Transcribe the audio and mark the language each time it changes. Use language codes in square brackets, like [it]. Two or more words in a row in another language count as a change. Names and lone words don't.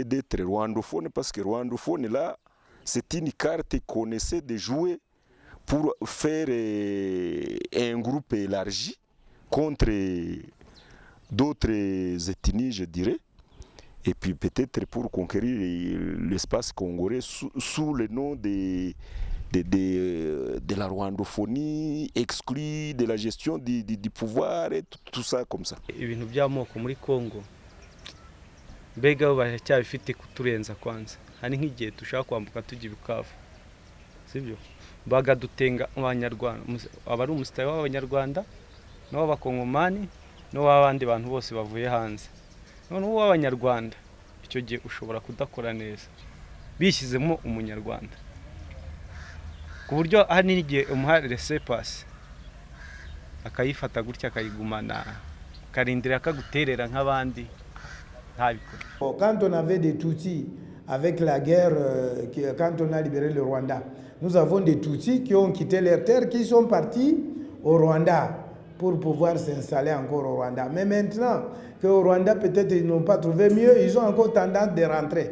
[fr] d'être rwandophones parce que rwandophone là, c'est une carte qu'on essaie de jouer pour faire un groupe élargi contre d'autres ethnies, je dirais, et puis peut-être pour conquérir l'espace congolais sous le nom de la rwandophonie, exclue de la gestion du pouvoir, et tout ça comme ça. [rw] Ibintu by'amoko muri Congo mbega baracyabifite kuturenza kwanza. Hari nk'igihe dushaka kwambuka tujya Bukavu, sibyo? Bagadutenga abanyarwanda, abari umusitari w'abanyarwanda n'abakongomani n'abandi bantu bose bavuye hanze. None w'abanyarwanda icyo gihe ushobora kudakora neza bishyizemo umunyarwanda ku buryo hari n'igihe umuhare laissez-passer akayifata gutya akayigumana karindira akaguterera nk'abandi ntabikora. [fr] Quand on avait des Tutsis avec la guerre, quand on a libéré le Rwanda, nous avons des Tutsis qui ont quitté leurs terres, qui sont partis au Rwanda pour pouvoir s'installer encore au Rwanda. Mais maintenant qu'au Rwanda, peut-être ils n'ont pas trouvé mieux, ils ont encore tendance de rentrer.